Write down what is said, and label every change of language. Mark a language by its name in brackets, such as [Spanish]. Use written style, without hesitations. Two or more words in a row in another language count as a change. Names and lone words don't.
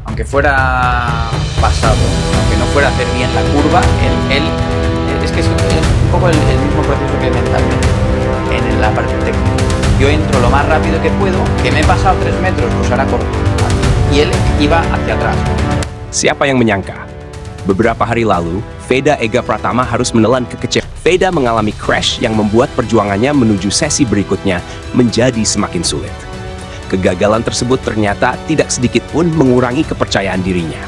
[Spanish] aunque fuera pasado, aunque no fuera a hacer bien la curva, es que es un poco el mismo proceso que mentalmente en la parte técnica. Yo entro lo más rápido que puedo, que me he pasado 3 metros, pues ahora corto. Y él iba hacia atrás. [Indonesian] Siapa yang menyangka? Beberapa hari lalu, Veda Ega Pratama harus menelan kekecewaan. Veda mengalami crash yang membuat perjuangannya menuju sesi berikutnya menjadi semakin sulit. Kegagalan tersebut ternyata tidak sedikit pun mengurangi kepercayaan dirinya.